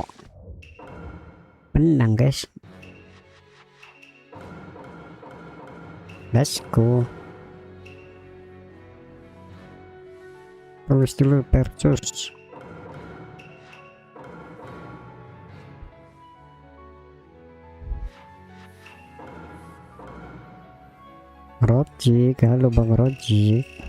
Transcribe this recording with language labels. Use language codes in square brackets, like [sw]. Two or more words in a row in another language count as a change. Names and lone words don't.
[id] Menang guys. [en] Let's go. [id] Tulis dulu versus. Rojik, halo Bang Rojik.